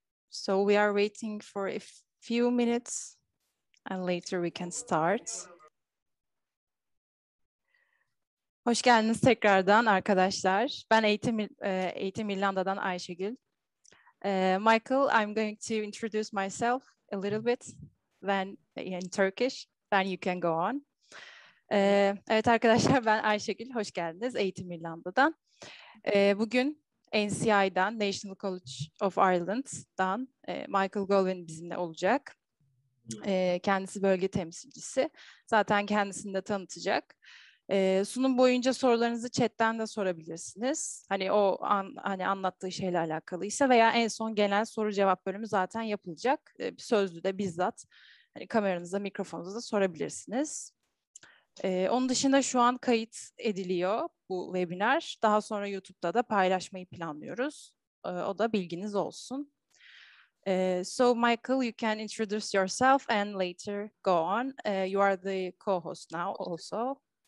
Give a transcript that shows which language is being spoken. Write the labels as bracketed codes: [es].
[en] So we are waiting for a few minutes and later we can start. [tr] Hoş geldiniz tekrardan arkadaşlar. Ben Eğitim İrlanda'dan Ayşegül. [en] Michael, I'm going to introduce myself a little bit then in Turkish. Then you can go on. [tr] Evet arkadaşlar, ben Ayşegül. Hoş geldiniz Eğitim İrlanda'dan. Bugün NCI'dan, National College of Ireland'dan Micheal Galvin bizimle olacak. Kendisi bölge temsilcisi. Zaten kendisini de tanıtacak. Sunum boyunca sorularınızı chatten de sorabilirsiniz. Hani hani anlattığı şeyle alakalıysa veya en son gelen soru cevap bölümü zaten yapılacak. Sözlü de bizzat hani kameranıza, mikrofonunuza da sorabilirsiniz. Onun dışında şu an kayıt ediliyor bu webinar. Daha sonra YouTube'da da paylaşmayı planlıyoruz. O da bilginiz olsun. [en] So Michael, you can introduce yourself and later go on. You are the co-host now also.